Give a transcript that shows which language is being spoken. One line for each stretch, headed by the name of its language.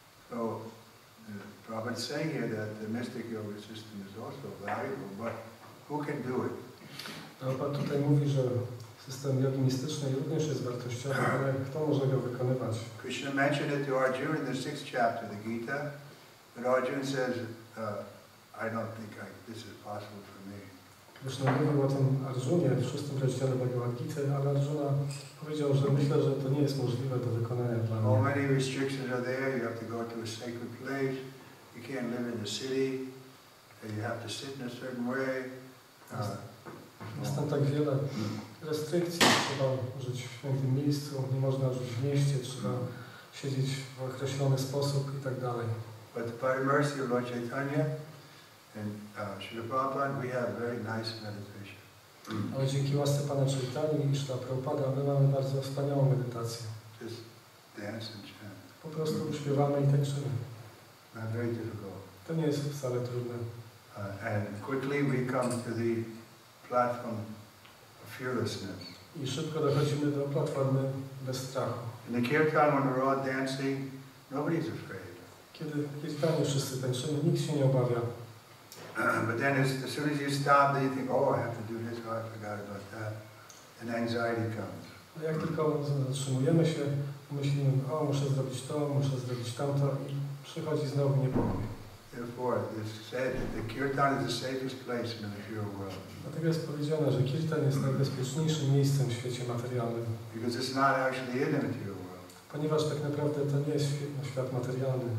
English: So, Prabhupada is saying here that the mystic yoga system is also valuable, but who can do it?
Polish: Prabhupada tutaj mówi, że system jogi mistycznej również jest wartościowy, ale kto może go wykonywać?
English: Kryszna mentioned it to Arjuna in the 6th chapter of the Gita, but Arjuna says, I don't think this is possible for me.
Polish: Kryszna mówił o tym Arjunie w 6. rozdziale Bhagavad Gity, ale Arjuna powiedział, że myślę, że to nie jest możliwe do wykonania dla
English: So
Polish: mnie.
English: many restrictions are there. You have to go to a sacred place. You can't live in the city. You have to sit in a certain way.
Polish: Jest tam tak wiele restrykcji, trzeba żyć w świętym miejscu, nie można żyć w mieście, trzeba siedzieć w określony sposób i tak dalej.
English: But by the mercy of Lord Chaitanya and Srila Prabhupada, we have very nice meditation.
Polish: Ale dzięki łasce Pana Chaitani i Srila Prabhupada my mamy bardzo wspaniałą medytację.
English: Just dance and chant.
Polish: Po prostu śpiewamy i tańczymy.
English: Not very difficult.
Polish: To nie jest wcale trudne.
English: And quickly we come to the platform of fearlessness.
Polish: I szybko dochodzimy do platformy bez strachu.
English: In the kirtan, when we're all dancing, nobody's afraid.
Polish: Kiedy w kirtanie wszyscy tańczymy, nikt się nie obawia.
English: But then as soon as you stop, then you think, oh, I have to do this, oh, I forgot about that. And anxiety comes.
Polish: Ale jak tylko zatrzymujemy się, myślimy, o, muszę zrobić to, muszę zrobić tamto i przychodzi znowu niepokój.
English: Therefore, it's said that the kirtan is the safest place in the material world.
Polish: Dlatego jest powiedziane, że kirtan jest najbezpieczniejszym miejscem w świecie materialnym.
English: Because it's not actually in the material world.
Polish: Ponieważ tak naprawdę to nie jest świat materialny.